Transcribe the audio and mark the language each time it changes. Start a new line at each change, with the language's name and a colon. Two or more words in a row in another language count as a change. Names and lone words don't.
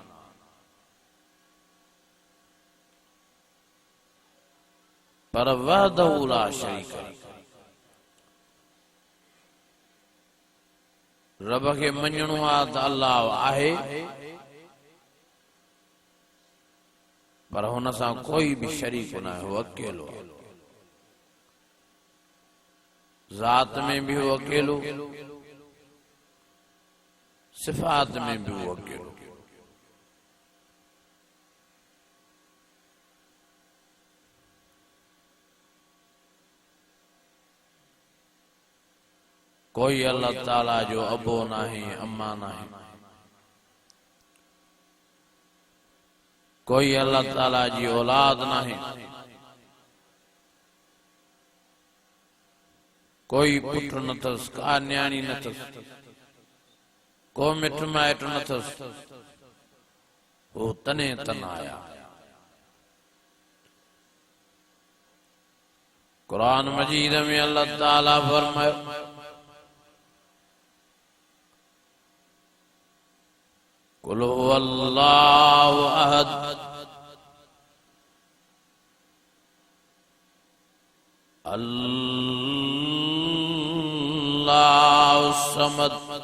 Sindhi: पर
Arabic: وحده لا شريك,
Sindhi: रब के मञणो आहे त अल्लाह आहे, पर हुन सां कोई भी शरीक न आहे, वो अकेलो आहे। ज़ात में भी वो अकेलो, सिफात में भी वो अकेलो। कोई अल्लाह ताला जो अबो नाही, अम्मा नाही, कोई अल्लाह ताला जी औलाद नाही, कोई पुट न थस, का न्याणी न थस, को मिट माइट न थस, वो तने तन आया। कुरान मजीद में अल्लाह ताला फरमायो
Arabic: قل هو الله أحد الله الصمد